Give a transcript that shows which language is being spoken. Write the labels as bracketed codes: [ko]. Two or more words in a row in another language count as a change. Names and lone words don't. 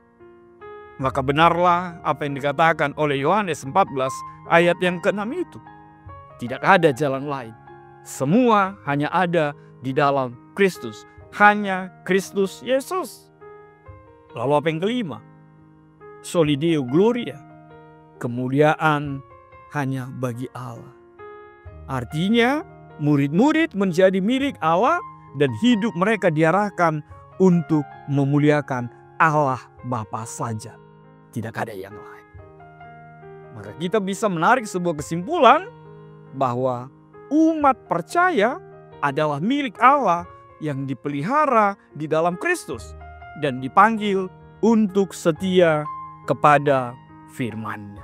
[id] Maka benarlah apa yang dikatakan oleh Yohanes 14 ayat yang ke-6 itu. Tidak ada jalan lain. Semua hanya ada di dalam Kristus. Hanya Kristus Yesus. Lalu apa yang kelima? [la] Soli Deo gloria, [id] kemuliaan hanya bagi Allah. Artinya murid-murid menjadi milik Allah dan hidup mereka diarahkan untuk memuliakan Allah Bapa saja. Tidak ada yang lain. Maka kita bisa menarik sebuah kesimpulan bahwa umat percaya adalah milik Allah yang dipelihara di dalam Kristus dan dipanggil untuk setia kepada firman-Nya.